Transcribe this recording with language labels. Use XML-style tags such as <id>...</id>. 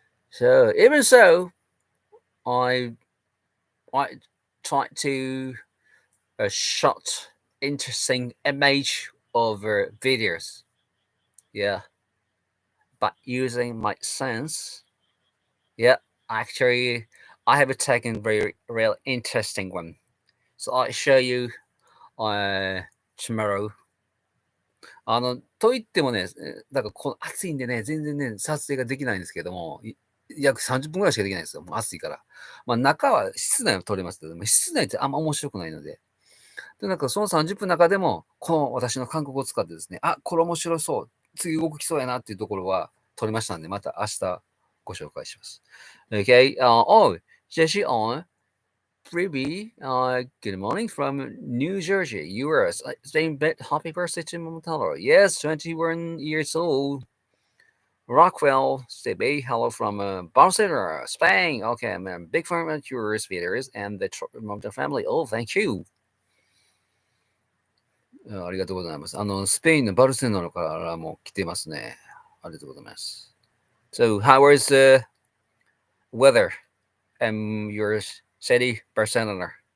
<en>So even so, I tried to shot interesting image over videos. Yeah, but using my sense. Yeah, actually, I have taken very real interesting one. So I'll show you tomorrow.</en> <ja>と言ってもね、だから暑いんでね、全然ね、撮影ができないんですけども、約30分ぐらいしかできないんですよ。もう暑いから。まあ中は室内を撮れますけども、室内ってあんま面白くないので。で、なんかその30分の中でも、この私の韓国語を使ってですね、あ、これ面白そう。次動きそうやなっていうところは撮りましたんで、また明日ご紹介します。</ja> <en>Okay. Jesse on Freebie, good morning from New Jersey, US. Same bit, happy birthday to Momotaro. Yes, 21 years old. Rockwell, CB, hello from Barcelona, Spain. Okay, I'm a big fan of yours, videos, and the family. Oh, thank you.</en> <ja>ありがとうございます。スペインのバルセロナからも来てますね。ありがとうございます。</ja> <en>So, how is the weather in your city, Barcelona?</en>